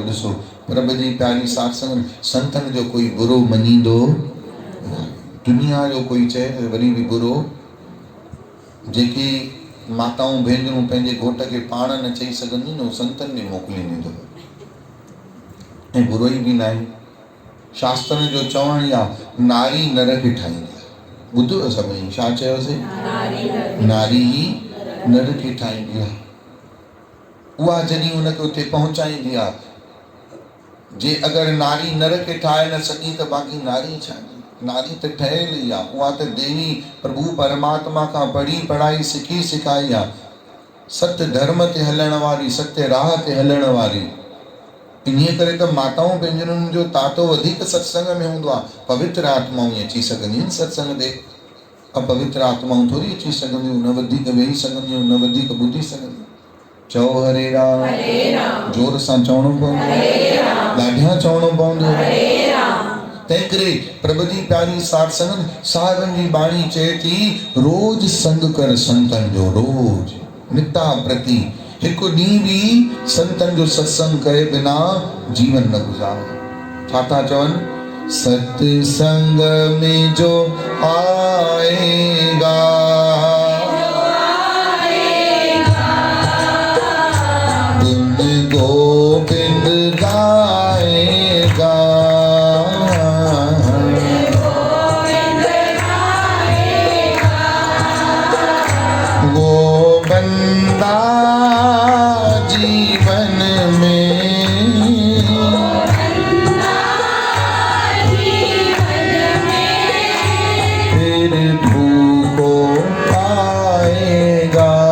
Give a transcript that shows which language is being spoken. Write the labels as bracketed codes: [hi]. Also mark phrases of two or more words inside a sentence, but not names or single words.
[sd] ॾिसो प्रभ जी प्यारी साध संगत, संतनि जो कोई बुरो मञींदो न। दुनिया जो कोई चए त वरी बि बुरो, जेकी माताऊं भेनरूं पंहिंजे घोट खे पाण न चई सघंदियूं न, उहो संतनि ॾे मोकिलींदियूं अथव। ऐं बुरोई बि न आहे। शास्त्रनि जो चवण ई आहे, नारी नर खे ठाहींदी आहे। ॿुधो सभई छा चयोसीं? नारी ही नर खे ठाहींदी आहे। उहा जॾहिं हुनखे उते पहुचाईंदी आहे। जे अगरि नारी नर खे ठाहे न सघी त बाक़ी नारी छा? नारी त ठहियल ई आहे। उहा त देवी प्रभु परमात्मा खां पढ़ी पढ़ाई सिखी सिखाई आहे। सत्य धर्म ते हलण वारी, सत्य राह ते हलण वारी। इन्हीअ करे त माताऊं भेनरुनि जो तातो वधीक सत्संग में हूंदो आहे। पवित्र आत्माऊं अची सघंदियूं आहिनि सत्संग ते, अपवित्र आत्माऊं थोरी अची सघंदियूं, न वधीक वेही सघंदियूं, न वधीक ॿुधी सघंदियूं। चओ हरे राम। जोर सां चवणो पवंदो, ॾाढियां चवणो पवंदो। तंहिं करे प्रभु जी प्यारी साध संगत साहिबनि जी बाणी चए थी, रोज संग कर संतनि जो, रोज निता प्रति। हिकु ॾींहुं बि संतनि जो सत्संग करे बिना जीवन न गुज़ार। छा था चवनि? [hi] सत्संग में जो आएगा गुण गोविंद गाएगा, वो बंदा जीवन में फिर भूखो पाएगा।